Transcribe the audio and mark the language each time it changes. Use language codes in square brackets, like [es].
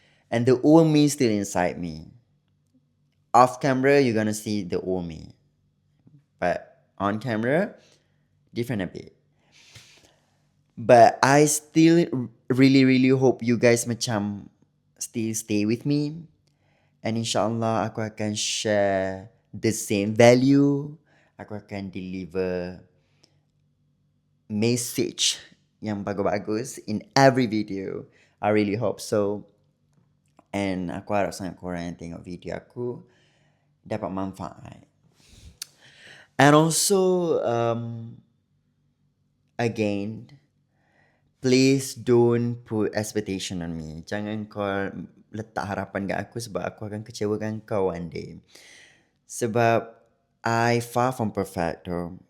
[en] And the old me still inside me. Off camera, you're gonna see the old me. But on camera, different a bit. But I still really hope you guys macam still stay with me. And [ms] insyaAllah aku akan [en] share the same value. [ms] Aku akan [en] deliver message [ms] yang bagus-bagus [en] in every video. I really hope so. And [ms] aku harap sangat korang yang tengok video aku dapat manfaat. [en] And also, again, please don't put expectation on me. [ms] Jangan kau letak harapan kat aku sebab aku akan kecewakan kau one day. [en] Sebab I far from perfect though.